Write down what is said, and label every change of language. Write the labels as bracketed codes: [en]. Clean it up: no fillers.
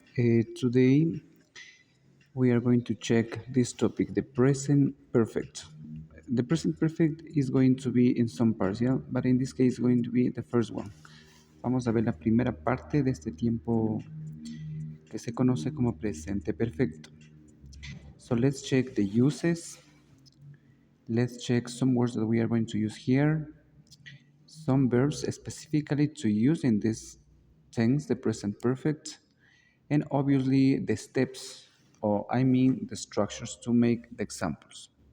[en] Today we are going to check this topic, the present perfect. The present perfect is going to be in some parts, yeah, but in this case going to be the first one. [es] Vamos a ver la primera parte de este tiempo que se conoce como presente perfecto. [en] So let's check the uses. Let's check some words that we are going to use here. Some verbs specifically to use in this tense, the present perfect, and obviously the steps, or I mean the structures to make the examples.